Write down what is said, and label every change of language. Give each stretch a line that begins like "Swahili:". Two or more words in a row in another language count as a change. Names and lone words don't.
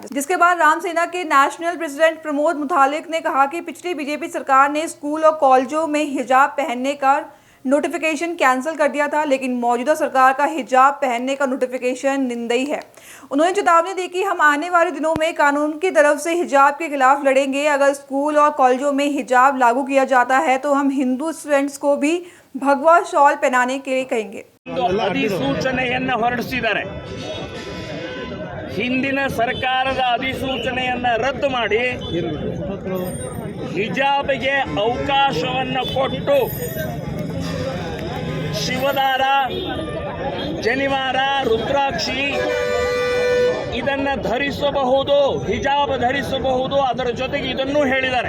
Hindi: जिसके बाद राम सेना के
English: National President
Hindi: प्रमोद मुतालिक ने कहा कि पिछली बीजेपी सरकार ने स्कूल और कॉलेजों में हिजाब पहनने का नोटिफिकेशन कैंसिल कर दिया था, लेकिन मौजूदा सरकार का हिजाब पहनने का नोटिफिकेशन निंदनीय है। उन्होंने चेतावनी दी कि हम आने वाले दिनों में कानून की तरफ से हिजाब के खिलाफ लड़ेंगे। अगर स्कूल और कॉलेजों में हिजाब लागू किया जाता है तो हम हिंदू स्टूडेंट्स को भी भगवा शॉल पहनाने के लिए कहेंगे।
Kannada: अधिसूचನೆಯನ್ನು ಹೊರಡಿಸಿದ್ದಾರೆ। ಹಿಂದಿನ ಸರ್ಕಾರದ ಅಧಿಸೂಚನೆಯನ್ನು ರದ್ದು ಮಾಡಿ ಹಿಜಾಬ್ಗೆ ಅವಕಾಶವನ್ನು ಕೊಟ್ಟು ಶಿವದಾರ, ಜನಿವಾರ, ರುದ್ರಾಕ್ಷಿ ಇದನ್ನು ಧರಿಸಬಹುದು, ಹಿಜಾಬ್ ಧರಿಸಬಹುದು, ಅದರ ಜೊತೆಗೆ ಇದನ್ನು ಹೇಳಿದ್ದಾರೆ।